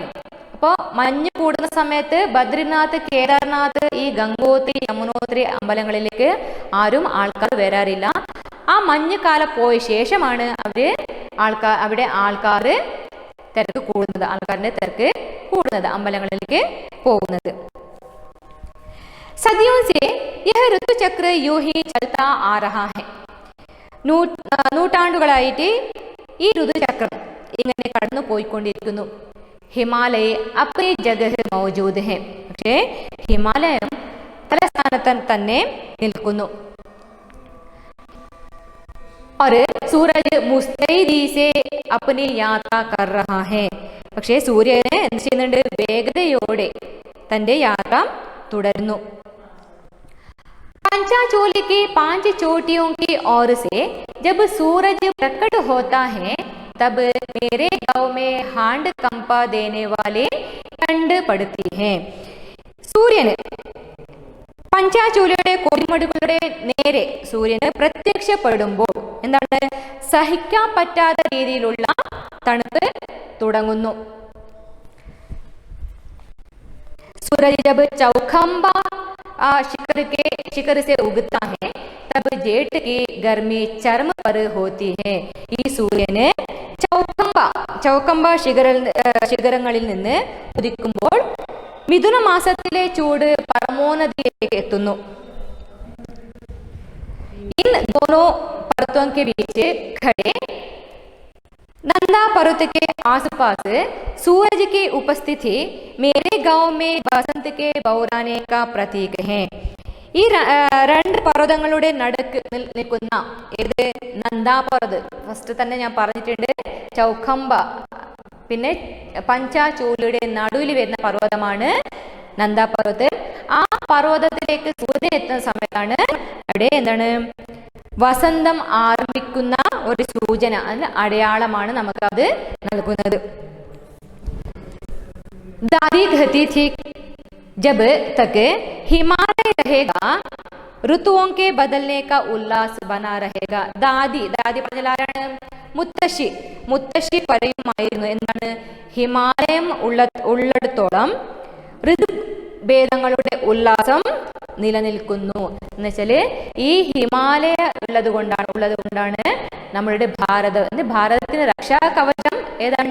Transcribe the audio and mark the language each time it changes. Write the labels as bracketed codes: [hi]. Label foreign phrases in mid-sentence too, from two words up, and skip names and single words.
[ml] അപ്പോൾ മഞ്ഞ് കൂടുന്ന സമയത്ത് ബദ്രിനാഥ്, കേദാർനാഥ്, ഈ ഗംഗോത്രി, യമുനോത്രി അമ്പലങ്ങളിലേക്ക് ആരും ആൾക്കാർ വരാറില്ല. ആ മഞ്ഞുകാലം പോയ ശേഷമാണ് അവിടെ ആൾക്കാർ തിരക്ക് കൂടുന്നത്, ആൾക്കാരുടെ തിരക്ക് കൂടുന്നത്, അമ്പലങ്ങളിലേക്ക് പോകുന്നത്. [hi] സദിയോं से यह ऋतुचक्र यूं ही चलता आ रहा है. [ml] നൂറ്റാണ്ടുകളായിട്ട് ഈ ഋതുചക്രം ഇങ്ങനെ കടന്നു പോയിക്കൊണ്ടിരിക്കുന്നു. [hi] हिमालय अपनी जगह मौजूद है. [ml] പക്ഷേ ഹിമാലയം തലസ്ഥാനത്ത് തന്നെ നിൽക്കുന്നു. [hi] और सूरज मुस्तैदी से अपनी यात्रा कर रहा है. [ml] പക്ഷേ സൂര്യന് എന്ത് ചെയ്യുന്നുണ്ട്? വേഗതയോടെ തന്റെ യാത്ര തുടരുന്നു. [hi] पंचाचूली की 5 चोटियों की ओर से जब सूरज प्रकट होता है तब मेरे गांव में हांड कंपा देने वाले ठंड पड़ती है. [ml] സൂര്യന് പഞ്ചാചൂലിയുടെ കൊടിമടുകളുടെ നേരെ സൂര്യന് പ്രത്യക്ഷപ്പെടുമ്പോൾ എന്താണ്? സഹിക്കാൻ പറ്റാത്ത രീതിയിലുള്ള തണുപ്പ് തുടങ്ങുന്നു. [hi] सूरज जब चौखंबा शिखर से उगता है तब जेठ की गर्मी चरम पर होती है. [ml] ഈ സൂര്യന് ചൗക്കമ്പ ശിഖരങ്ങളിൽ നിന്ന് ഉദിക്കുമ്പോൾ മിഥുന മാസത്തിലെ ചൂട് പരമോന്നതിയിലേക്ക് എത്തുന്നു. [hi] इन दोनों पर्वतों के बीच खड़े नंदा पर्वत के आसपास सूरज की उपस्थिति मेरे गांव में बसंत के बौराने का प्रतीक है. [ml] ഈ 2 പർവ്വതങ്ങളുടെ നടുക്ക് നിൽക്കുന്ന ഏത്? നന്ദാ പർവ്വത്. ഫസ്റ്റ് തന്നെ ഞാൻ പറഞ്ഞിട്ടുണ്ട്, ചൗഖംബ പിന്നെ പഞ്ചാചൂലിയുടെ നടുവിൽ വരുന്ന പർവ്വതമാണ് നന്ദാ പർവ്വതം. ആ പർവ്വതത്തിലേക്ക് സൂര്യൻ എത്തുന്ന സമയത്താണ് അവിടെ എന്താണ് വസന്തം ആരംഭിക്കുന്ന ഒരു സൂചന, അടയാളമാണ് നമുക്ക് അത് നൽകുന്നത്. [hi] दादी कहती थी जब तक हिमालय रहेगा ഋതുओं के बदलने का उल्लास बना रहेगा. [ml] ദാദി പറഞ്ഞാൽ ആരാണ്? മുത്തശ്ശി പറയുമായിരുന്നു എന്താണ്? ഹിമാലയം ഉള്ളിടത്തോളം ഋതുഭേദങ്ങളുടെ ഉല്ലാസം നിലനിൽക്കുന്നു എന്ന് വെച്ചാല് ഈ ഹിമാലയ ഉള്ളത് കൊണ്ടാണ് നമ്മളുടെ ഭാരതത്തിന് രക്ഷാ കവചം ഏതാണ്?